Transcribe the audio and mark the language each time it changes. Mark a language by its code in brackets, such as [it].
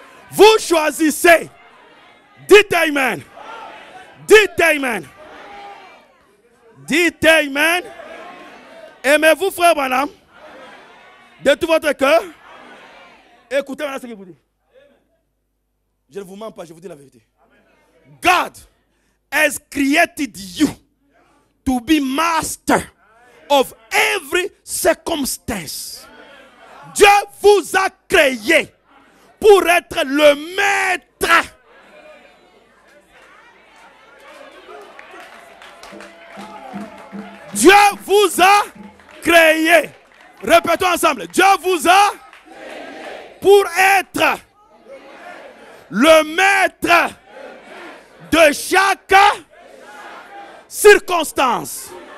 [fr] Vous choisissez. Dites Amen. Dites Amen. Dites Amen. Aimez-vous, frère Branham, de tout votre cœur? Écoutez maintenant ce qu'il vous dit. Je ne vous mens pas, je vous dis la vérité. [en] God has created you to be master of every circumstance. [fr] Dieu vous a créé pour être le maître. Dieu vous a créé. Répétons ensemble. Dieu vous a créé pour être le maître de chaque circonstance.